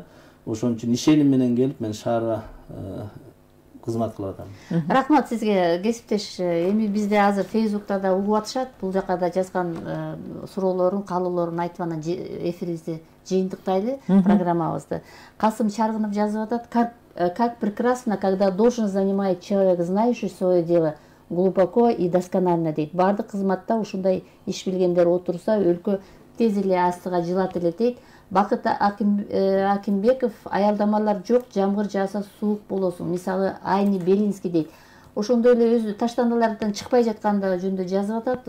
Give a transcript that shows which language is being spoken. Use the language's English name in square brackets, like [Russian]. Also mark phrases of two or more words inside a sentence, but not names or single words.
[Kyrgyz] Ошон үчүн ишеним менен келип мен шаарга кызмат кылып атам. Рахмат сизге, кесиптеш. Эми бизде азыр Фейсбукта да угуп атышат. Бул жака да жазган суроолорун, каалоолорун айтып анан эфирибизди жыйынтыктайлы программабызды. Касым Чаргынов жазып атат: [Russian] как прекрасно, когда должен занимает человек, знающий свое дело, глубоко и досконально дейт. [Kyrgyz] Бардык кызматта ушундай иш билгендер отурса, өлкө тез эле астыга жылат эле дейт. Бакыт Акимбеков: аялдамалар жок, жамгыр жааса суук болосуң. Мисалы Айни Белинский дейт. Ошондой эле өзү таштандылардан чыкпай жатканда жөнүндө жазып атат.